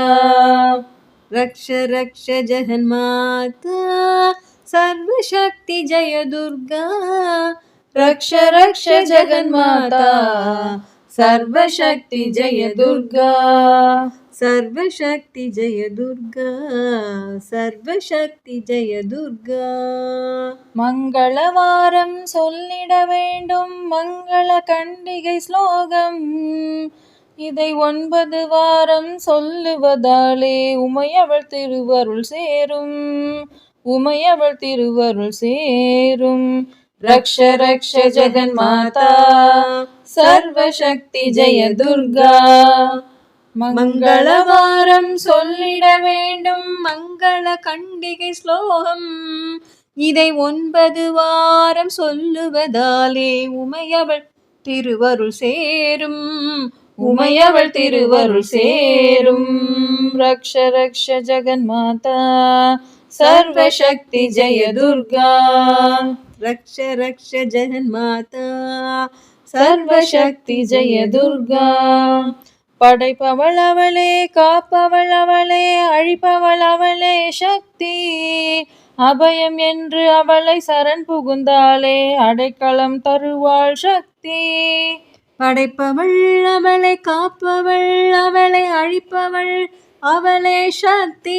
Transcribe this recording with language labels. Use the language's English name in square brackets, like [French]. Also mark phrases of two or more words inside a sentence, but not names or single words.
[Sanskrit] रक्ष रक्ष जगन्माता सर्वशक्ति जय दुर्गा। रक्ष रक्ष जगन्माता सर्वशक्ति जय दुर्गा। सर्वशक्ति जय दुर्गा। सर्वशक्ति जय दुर्गा। [Tamil] மங்களவாரம் சொல்லிட வேண்டும் மங்கள கண்டிகை ஸ்லோகம். இதை 9 வாரம் சொல்லுவதாலே உமையவள் திருவருள் சேரும். உமையவள் திருவருள் சேரும். [Sanskrit] रक्ष रक्ष जगन्माता सर्वशक्ति जय दुर्गा। [Tamil] மங்களவாரம் சொல்லிட வேண்டும் மங்கள கண்டிகை ஸ்லோகம். இதை 9 வாரம் சொல்லுவதாலே உமையவள் திருவருள் சேரும். உமையவள் திருவருள் சேரும். [Sanskrit] रक्ष रक्ष जगन्माता सर्वशक्ति जय दुर्गा। रक्ष रक्ष जगन्माता सर्वशक्ति जय दुर्गा। [Tamil] படைப்பவள் அவளே, காப்பவள் அவளே, அழிப்பவள் அவளே சக்தி. அபயம் என்று அவளை சரண் புகுந்தாலே அடைக்கலம் தருவாள் சக்தி. படைப்பவள் அவளை, காப்பவள் அவளை, அழிப்பவள் அவளே சக்தி.